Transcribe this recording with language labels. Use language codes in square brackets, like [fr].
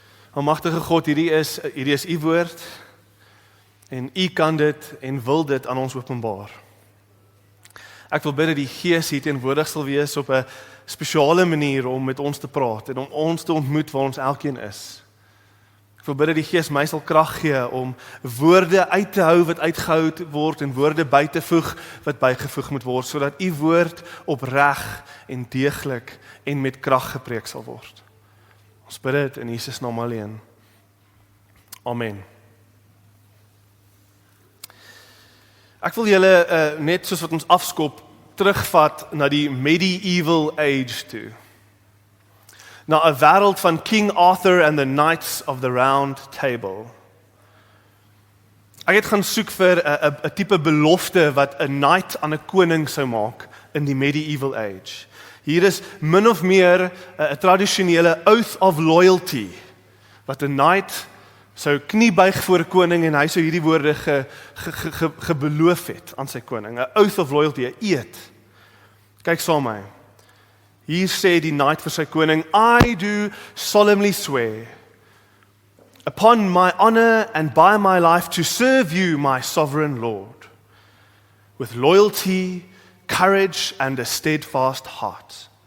[af] Almagtige God, hierdie is u woord, en u kan dit en wil dit aan ons openbaar. Ek wil bid dat die Gees hier teenwoordig sal wees op 'n spesiale manier om met ons te praat, en om ons te ontmoet waar ons elkeen is. Ek wil bid dat die Gees my sal krag gee om woorde uit te hou wat uitgehou word, en woorde by te voeg wat bygevoeg moet word, sodat u woord opreg en deeglik en met krag gepreek sal word. Ons bid dit in Jesus naam alleen. Amen. Ek wil julle net soos wat ons afskop terugvat na die medieval age toe. Na 'n wêreld van King Arthur and the Knights of the Round Table. Ek het gaan soek vir 'n tipe belofte wat 'n knight aan 'n koning sou maak in die medieval age. Hier is min of meer 'n tradisionele oath of loyalty, wat 'n knight sou kniebuig voor 'n koning en hy sou hierdie woorde gebeloof het aan sy koning. 'n Oath of loyalty, 'n eed. Kyk saam met my. Hier sê die knight vir sy koning, [en] I do solemnly swear, upon my honor and by my life to serve you, my sovereign Lord, with loyalty, courage, and a steadfast heart.